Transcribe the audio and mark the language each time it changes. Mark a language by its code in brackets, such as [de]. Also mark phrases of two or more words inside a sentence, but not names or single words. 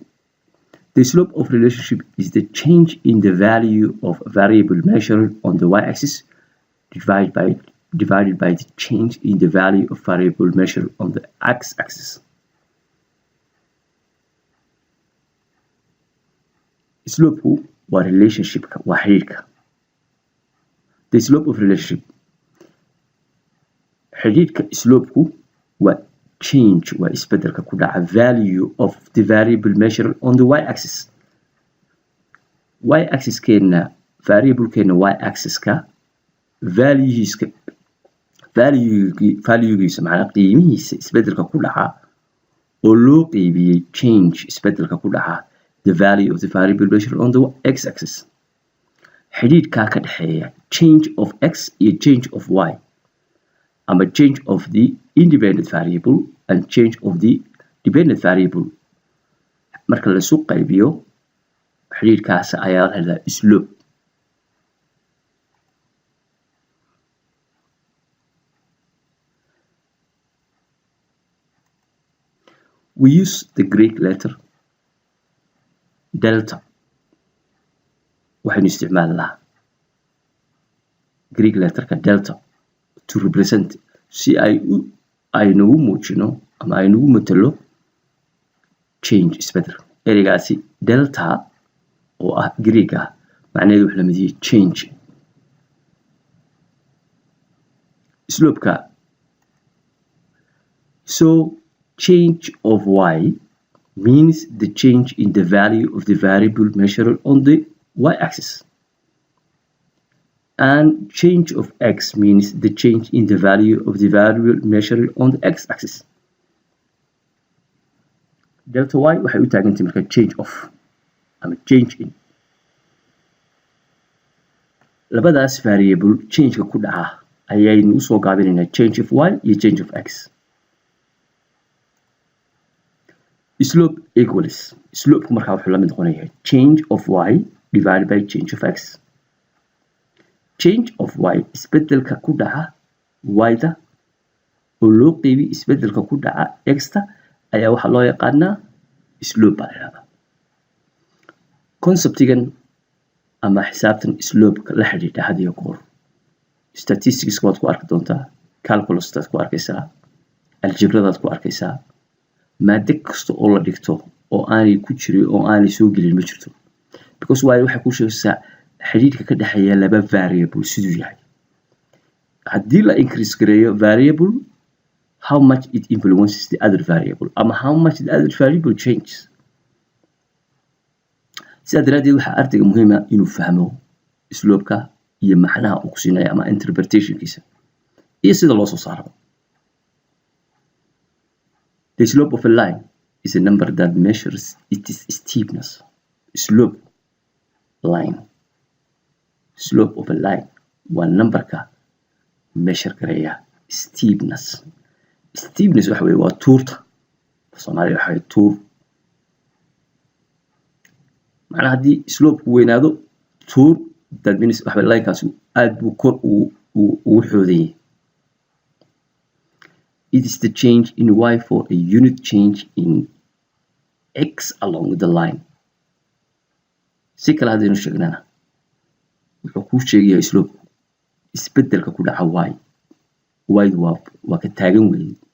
[en] The slope of relationship is the change in the value of a variable measured on the y-axis divided by the change in the value of variable measured on the x-axis. [so] Slope waa relationship-ka waa xiriirka. [en] The slope of relationship [so] xiriirka slope-ku waa [en] change [so] waa isbedelka ku dhaca [en] value of the variable measured on the y-axis. [so] Y-axis keena variable keena y-axis-ka value-giisa macnaa qiimihiisa isbedelka ku dhaca oo loo qeybiyey change isbedelka ku dhaca [en] the value of the variable measured on the x-axis. [so] xiriirka ka dhaxeeya [en] change of x iyo change of y ama change of the independent variable and change of the dependent variable [so] marka la isu qaybiyo xiriirkaas ayaa la yiraahdaa slope. [en] We use the Greek letter delta. [so] waxaynu isticmaalnaa Greek letterka delta [en] to represent [so] si aynugu muujino ama aynugu matalo change isbedel. ereygaasi delta oo ah Greek ah macnaheedu wuxuu la mid yahay change. [en] slope-ka so change of y means the change in the value of the variable measured on the y-axis, and change of x means the change in the value of the variable measured on the x-axis. [so] delta y waxay u taagan tahay marka [en] change of [so] ama [en] change in [so] labadaas variable change-ka ku dhaca ayaynu usoo gaabinaynaa [en] change of y [so] iyo [en] change of x. slope equals [so] slope-ku markaa wuxuu la mid noqonayaa [en] change of y divided by change of x. change of y [so] isbedelka ku dhaca y-da oo loo qeybiyo isbedelka ku dhaca x-ta ayaa waxaa loo yaqaanaa slope baa la yidhahdaa. conceptigan ama xisaabtan slope-ka la xidhiidha had iyo goor statistics waad ku arki doontaa, calculus-taad ku arkaysaa, algebradaad ku arkaysaa. maado kasta oo la dhigto oo aanay ku jirin oo aanay soo gelin ma jirto because waayo waxay ku sheegaysaa xiriirka ka dhaxeeya laba variable siduu yahay. haddii la increase gareeyo variable [en] how much it influences the other variable ama how much the other variable changes. [so] sidaa daraadeed waxaa ardayga muhiim ah inuu fahmo slope-ka iyo macnaha uu ku siinayo ama interpretation-kiisa iyo sida loo soo saaro. [en] The slope of a line is a number that measures its steepness. Slope line. Slope of a line [so] waa numberka measure gareeya steepness. Steepness waxa weeye waa tuurta. Soomaaliya waxa weeye tuur. macnaha haddii slope-ku weynaado tuur [en] that means [so] waxa weeye line-kaasi aad buu kor ugu xoodayay. [en] It is the change in y for a unit change in x along the line. [so] si kale haddaynu sheegnana wuxuu kuu sheegayaa slope isbedelka ku dhaca y. y-du waa ka taagan weeye.